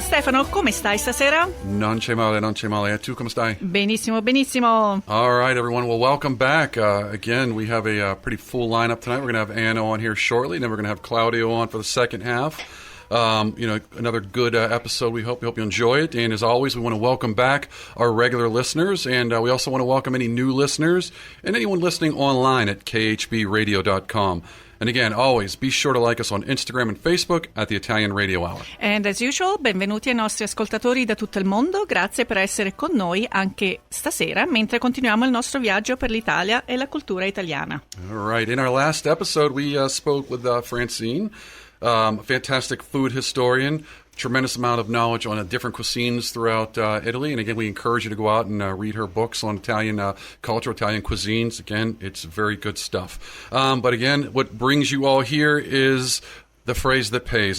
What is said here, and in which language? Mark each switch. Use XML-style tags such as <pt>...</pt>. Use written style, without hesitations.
<it>Stefano, come stai stasera? Non c'è male, non c'è male. E tu come stai? Benissimo, benissimo.</it> <en>All right, everyone. Well, welcome back. Again, we have a pretty full lineup tonight. We're going to have Anna on here shortly, and then we're going to have Claudio on for the second half. Another good episode. We hope you enjoy it. And as always, we want to welcome back our regular listeners. And we also want to welcome any new listeners and anyone listening online at khbradio.com. And again, always be sure to like us on Instagram and Facebook at the Italian Radio Hour. And as usual,</en> <it>benvenuti ai nostri ascoltatori da tutto il mondo. Grazie per essere con noi anche stasera, mentre continuiamo il nostro viaggio per l'Italia e la cultura italiana.</it> <en>All right. In our last episode, we spoke with Francine. Fantastic food historian, tremendous amount of knowledge on different cuisines throughout Italy. And again, we encourage you to go out and read her books on Italian culture, Italian cuisines. Again, it's very good stuff. But again, what brings you all here is the phrase that pays.</en>